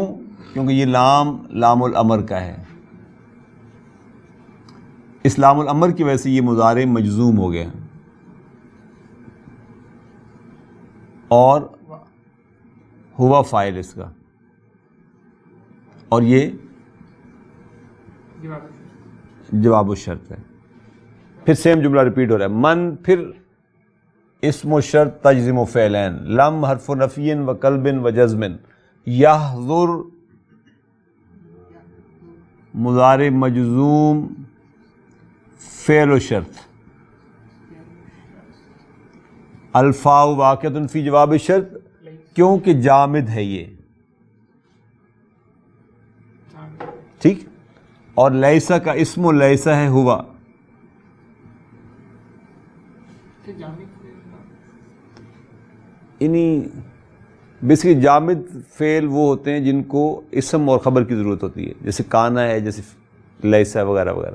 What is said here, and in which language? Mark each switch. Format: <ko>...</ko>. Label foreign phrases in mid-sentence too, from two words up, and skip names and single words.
<ur>کیونکہ یہ</ur> <ar>لام الامر</ar> <ur>کا ہے. اس</ur> <ar>لام الامر</ar> <ur>کی وجہ سے یہ مضارع مجزوم ہو گیا اور ہوا فاعل اس کا, اور یہ</ur> <ar>جواب الشرط</ar> <ur>ہے. پھر سیم جملہ ریپیٹ ہو رہا ہے. من پھر</ur> <ar>اسم و شرط تجزم و فعلین. لم حرف نفی و قلب و جزم. یحضر مضارع مجزوم فعل و شرط. الفاء واقعۃ فی جواب شرط</ar> <ur>کیونکہ جامد ہے یہ,</ur> <ar>ٹھیک.</ar> <ur>اور لیسا کا اسم و لیسا ہے ہوا. بیسکلی جامد فعل وہ ہوتے ہیں جن کو اسم اور خبر کی ضرورت ہوتی ہے, جیسے کانا ہے, جیسے لیسا وغیرہ وغیرہ.</ur>